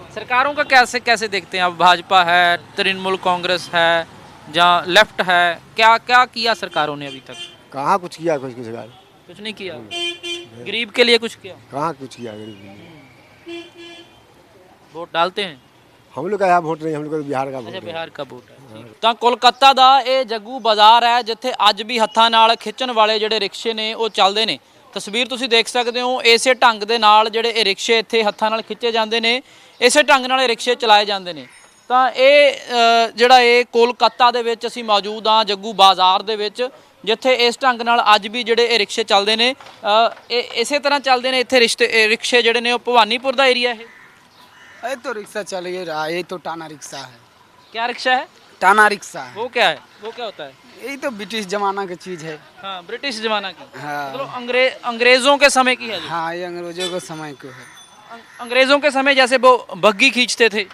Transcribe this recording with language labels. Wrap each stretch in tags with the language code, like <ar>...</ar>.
<hi>सरकारों का कैसे देखते हैं? अब भाजपा है, तृणमूल कांग्रेस है, जहाँ लेफ्ट है, क्या क्या किया सरकारों ने अभी तक? कहाँ कुछ किया, कुछ कुछ नहीं किया। गरीब के लिए कुछ किया? कहाँ कुछ किया गरीब के लिए। वोट डालते हैं? हम लोग का यहाँ वोट नहीं, हम लोग का बिहार का</hi> <pa>ਅੱਛਾ,</pa> <hi>वोट है।</hi> <pa>ਬਿਹਾਰ ਦਾ ਵੋਟ ਹੈ। ਤਾਂ ਕੋਲਕਾਤਾ ਦਾ ਇਹ ਜੱਗੂ ਬਾਜ਼ਾਰ ਹੈ ਜਿੱਥੇ ਅੱਜ ਵੀ ਹੱਥਾਂ ਨਾਲ ਖਿੱਚਣ ਵਾਲੇ ਜਿਹੜੇ ਰਿਕਸ਼ੇ ਨੇ ਉਹ ਚੱਲਦੇ ਨੇ। ਤਸਵੀਰ ਤੁਸੀਂ ਦੇਖ ਸਕਦੇ ਹੋ। ਇਸੇ ਢੰਗ ਦੇ ਨਾਲ ਜਿਹੜੇ ਇਹ ਰਿਕਸ਼ੇ ਇੱਥੇ ਹੱਥਾਂ ਨਾਲ ਖਿੱਚੇ ਜਾਂਦੇ ਨੇ, ਇਸੇ ਢੰਗ ਨਾਲ ਇਹ ਰਿਕਸ਼ੇ ਚਲਾਏ ਜਾਂਦੇ ਨੇ। ਤਾਂ ਇਹ ਜਿਹੜਾ ਇਹ ਕੋਲਕਾਤਾ ਦੇ ਵਿੱਚ ਅਸੀਂ ਮੌਜੂਦ ਹਾਂ, ਜੱਗੂ ਬਾਜ਼ਾਰ ਦੇ ਵਿੱਚ, ਜਿੱਥੇ ਇਸ ਢੰਗ ਨਾਲ ਅੱਜ ਵੀ ਜਿਹੜੇ ਇਹ ਰਿਕਸ਼ੇ ਚੱਲਦੇ ਨੇ। ਇਹ ਇਸੇ ਤਰ੍ਹਾਂ ਚੱਲਦੇ ਨੇ ਇੱਥੇ ਰਿਕਸ਼ੇ ਜਿਹੜੇ ਨੇ ਉਹ ਭਵਾਨੀਪੁਰ ਦਾ ਏਰੀਆ ਇਹ।</pa> <hi>ये तो रिक्शा चल ही रहा है, ये तो टाना रिक्शा है। क्या रिक्शा है? टाना रिक्शा है। वो क्या है? वो क्या होता है? यही तो ब्रिटिश जमाना की चीज है। हाँ, ब्रिटिश जमाना की। हाँ मतलब अंग्रेजों के समय की है जी। हाँ, ये अंग्रेजों के समय को है। अंग्रेजों के समय जैसे वो बग्गी खींचते थे।</hi>